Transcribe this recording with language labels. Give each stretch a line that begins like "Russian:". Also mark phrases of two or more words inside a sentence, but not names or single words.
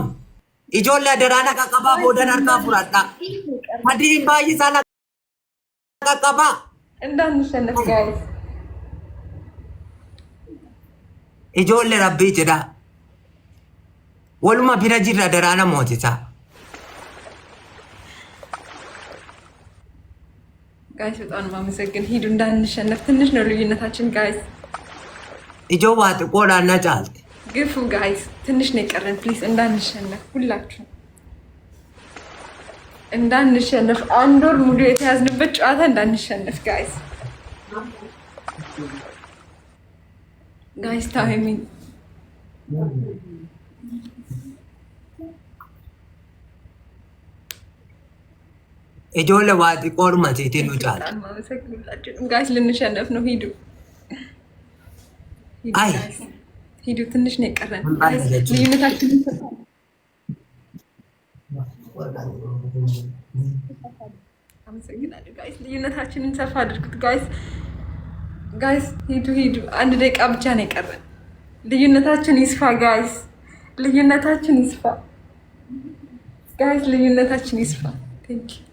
Oromo: Ijoollee daraana qaqqabaa boodan harkaa fudhadha. Sadiin baay'isaa na qaqqabaa.
Amharic: እንዳንሸነፍ ጋይስ
Oromo: Ijoollee rabbii jedha. Waluma bira jirra daraana mootisaa.
Amharic: ጋይስ በጣም ማመሰግን ሂዱ እንዳንሸነፍ ትንሽ ነው ልዩነታችን ጋይስ
Oromo: Ijoo waa xiqqoodhaan na caalte.
Amharic: ግፉ ጋይስ ትንሽ ነው የቀረን ፕሊዝ እንዳንሸነፍ ሁላችሁ እንዳንሸነፍ አንድ ወር ሙሉ የተያዝንበት ጨዋታ እንዳንሸነፍ
English: guys timing
Oromo: Ijoollee waa xiqqoodhuma seetii nu caalte.
Amharic: ጋይስ ልንሸነፍ ነው ሂዱ Ay. ሂዱ ትንሽ ነው የቀረን ልዩነታችንን አመሰግናለሁ ጋይስ ልዩነታችንን ሰፋ አድርጉት ጋይስ ሂዱ አንድ ደቂቃ ብቻ ነው የቀረን ልዩነታችን ይስፋ ጋይስ ልዩነታችን ይስፋ ቴንክ